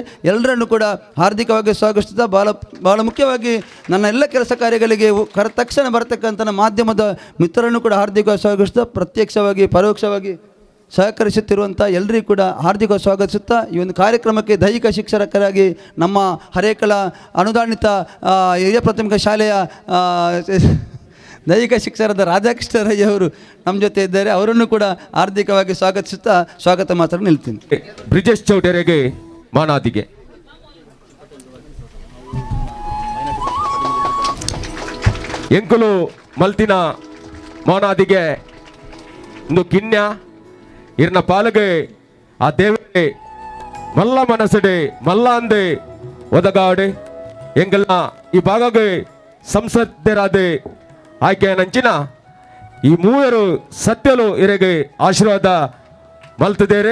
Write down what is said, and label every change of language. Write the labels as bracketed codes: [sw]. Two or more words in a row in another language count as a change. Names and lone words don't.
[kn] ಎಲ್ಲರನ್ನು ಕೂಡ ಹಾರ್ದಿಕವಾಗಿ ಸ್ವಾಗತಿಸ್ತಾ, ಭಾಳ ಮುಖ್ಯವಾಗಿ ನನ್ನ ಎಲ್ಲ ಕೆಲಸ ಕಾರ್ಯಗಳಿಗೆ ತಕ್ಷಣ ಬರತಕ್ಕಂಥ ನಮ್ಮ ಮಾಧ್ಯಮದ ಮಿತ್ರರನ್ನು ಕೂಡ ಹಾರ್ದಿಕವಾಗಿ ಸ್ವಾಗತಿಸ್ತಾ, ಪ್ರತ್ಯಕ್ಷವಾಗಿ ಪರೋಕ್ಷವಾಗಿ ಸಹಕರಿಸುತ್ತಿರುವಂಥ ಎಲ್ಲರಿಗೂ ಕೂಡ ಹಾರ್ದಿಕ ಸ್ವಾಗತಿಸುತ್ತಾ, ಈ ಒಂದು ಕಾರ್ಯಕ್ರಮಕ್ಕೆ ದೈಹಿಕ ಶಿಕ್ಷಕರಾಗಿ ನಮ್ಮ ಹರೇಕಳ ಅನುದಾನಿತ ಹಿರಿಯ ಪ್ರಾಥಮಿಕ ಶಾಲೆಯ ದೈಹಿಕ ಶಿಕ್ಷಕರಾದ ರಾಧಾಕೃಷ್ಣ ರೈ ಅವರು ನಮ್ಮ ಜೊತೆ ಇದ್ದಾರೆ. ಅವರನ್ನು ಕೂಡ ಹಾರ್ದಿಕವಾಗಿ ಸ್ವಾಗತಿಸುತ್ತಾ ಸ್ವಾಗತ ಮಾತ್ರ ನಿಲ್ತೀನಿ. [tcy] ಬ್ರಿಜೇಶ್ ಚೌಟರಿಗೆ ಮಾನಾದಿಗೆ ಎಂಕುಲು ಮಲ್ತಿನ ಮಾನಾದಿಗೆ ಒಂದು ಕಿನ್ಯ ಇರ್ನ ಪಾಲಗೆ ಆ ದೇವರೇ ಮಲ್ಲ ಮನಸ್ಸಡೆ ಮಲ್ಲ ಅಂದೆ ಒದಗಾಡೆ ಎಂಗೆಲ್ಲ ಈ ಭಾಗಗೆ ಸಂಸದರಾದೆ ಆಯ್ಕೆ ನಂಚಿನ ಈ ಮೂವರು ಸತ್ಯಲು ಇರೆಗೆ ಆಶೀರ್ವಾದ ಮಲ್ತಿದ್ದೇರೆ.